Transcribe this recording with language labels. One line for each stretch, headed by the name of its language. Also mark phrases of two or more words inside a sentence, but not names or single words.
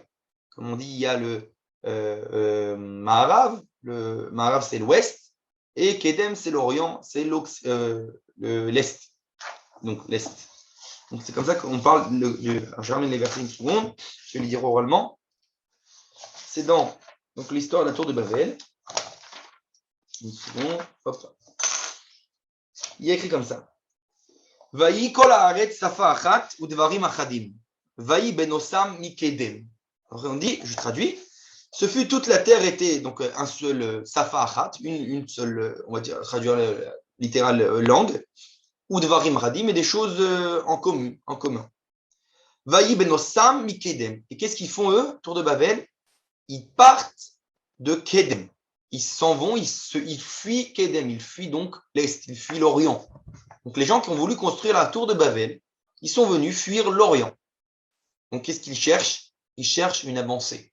French: Comme on dit, il y a le Maharav, le Maharav c'est l'Ouest, et Kedem c'est l'Orient, c'est l'Est. Donc l'Est. Donc c'est comme ça qu'on parle. Je ramène les versets une seconde, je vais les dire oralement. C'est dans l'histoire de la tour de Babel. Une seconde, hop. il y a écrit comme ça.
Hebrew: ויהי כל הארץ שפה אחת ודברים אחדים. ויהי בנסעם מקדם.
French: Alors on dit, je traduis, ce fut toute la terre était donc un seul
Hebrew: שפה אחת,
French: une seule, on va dire, traduire littéral langue,
Hebrew: ודברים אחדים,
French: et des choses en commun.
Hebrew: ויהי בנסעם מקדם.
French: Et qu'est-ce qu'ils font eux, tour de Babel? Ils partent de Kedem. Ils s'en vont, ils fuient Kedem, ils fuient donc l'Est, ils fuient l'Orient. Donc les gens qui ont voulu construire la tour de Babel, ils sont venus fuir l'Orient. Donc qu'est-ce qu'ils cherchent? Ils cherchent une avancée.